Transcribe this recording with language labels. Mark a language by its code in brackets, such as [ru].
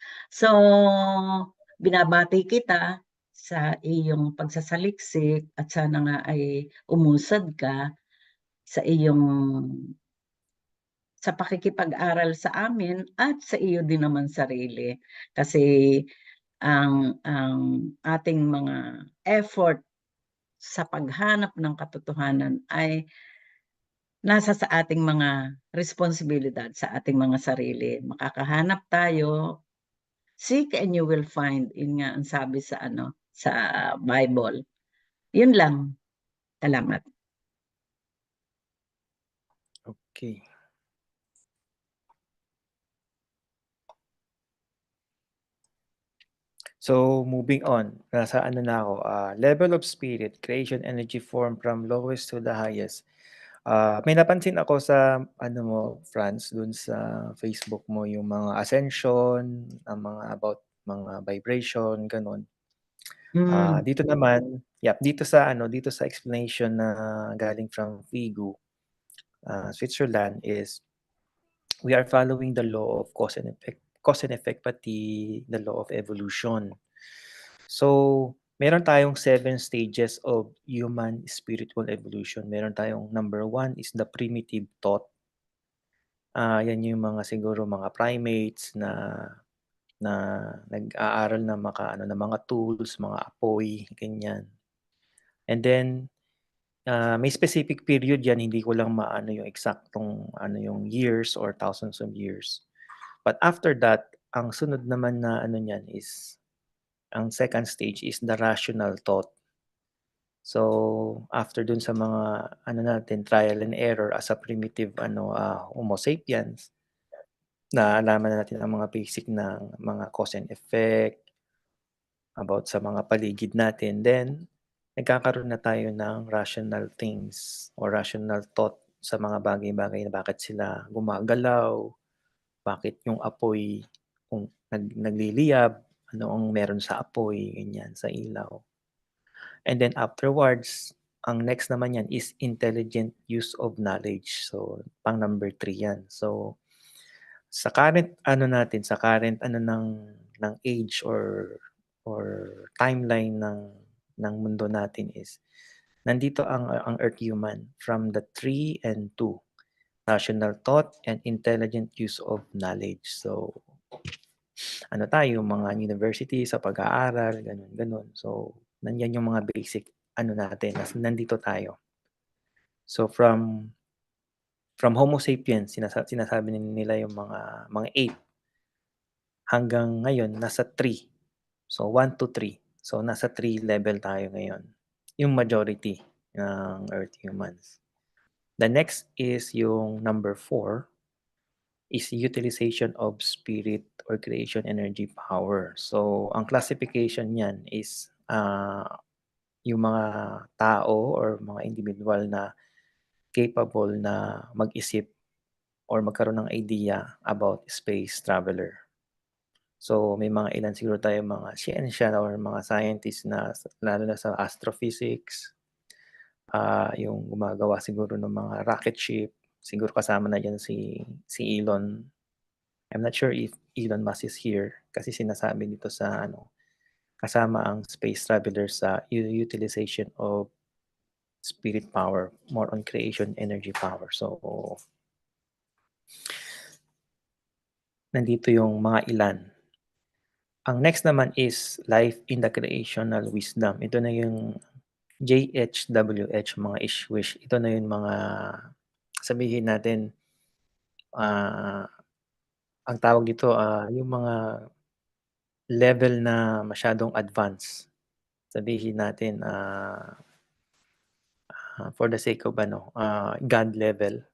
[tl] So, binabati kita sa iyong pagsasaliksik at sana nga ay umusad ka sa iyong sa pakikipag-aral sa amin at sa iyo din naman sarili. Kasi ang ating mga effort sa paghanap ng katotohanan ay nasa sa ating mga responsibilidad sa ating mga sarili. Makakahanap tayo, [en] seek and you will find. [tl] Yun nga ang sabi sa sa Bible. Yun lang. Salamat. Okay. [en] So, moving on. [tl] Nasa ano na ako, [en] level of spirit, creation energy form from lowest to the highest. [tl] May napansin ako sa ano mo, Franz, dun sa Facebook mo yung mga ascension, ang mga about mga vibration, ganun. Dito naman, dito sa explanation na galing [en] from Figu, Switzerland is we are following the law of cause and effect pati the law of evolution. So, meron tayong 7 stages of human spiritual evolution. Meron tayong number 1 is the primitive thought. [tl] Yan yung mga siguro mga primates na nag-aaral na ng mga tools, mga apoy, ganyan. And then, may specific period yan, hindi ko lang maano yung eksaktong yung years or thousands of years. [en] But after that, [tl] ang sunod naman na niyan [en] is, ang second stage is the rational thought. [tl] So, after dun sa mga natin, trial and error as a primitive Homo sapiens, naalaman na natin ang mga basic ng mga cause and effect, about sa mga paligid natin. Then, nagkakaroon na tayo ng [en] rational things or rational thought [tl] sa mga bagay-bagay na bakit sila gumagalaw, bakit yung apoy kung nagliliyab, ano ang meron sa apoy, ganyan, sa ilaw. [en] And then afterwards, ang next naman yan is intelligent use of knowledge. So, pang number 3 yan. So, sa current ng age or timeline [tl] ng mundo natin is nandito ang [en] Earth human from the 3 and 2, rational thought and intelligent use of knowledge. [tl] So, tayo mga university sa pag-aaral, ganun. So, nandiyan yung mga basic natin, nandito tayo. So, from Homo sapiens, sinasabi nila yung mga ape, hanggang ngayon nasa 3. So 1 to 3. So nasa 3 level tayo ngayon. Yung majority ng Earth humans. [en] The next is yung number 4 is utilization of spirit or creation energy power. [tl] So ang classification niyan is yung mga tao or mga individual na capable na mag-isip or magkaroon ng idea about space traveler. So, may mga ilan siguro tayong mga siyensya or mga scientists na lalo na sa astrophysics, yung gumagawa siguro ng mga rocket ship, siguro kasama na diyan si Elon. [en] I'm not sure if Elon Musk is here [tl] kasi sinasabi dito sa kasama ang [en] space traveler sa utilization of spirit power, more on creation energy power. So, [tl] nandito yung mga ilan. [en] Ang next naman is life in the creational wisdom. [tl] Ito na yung JHWH, mga wish. Ito na yung mga, sabihin natin, ang tawag dito, yung mga level na masyadong advanced. [en] Sabihin natin, for the sake of God level.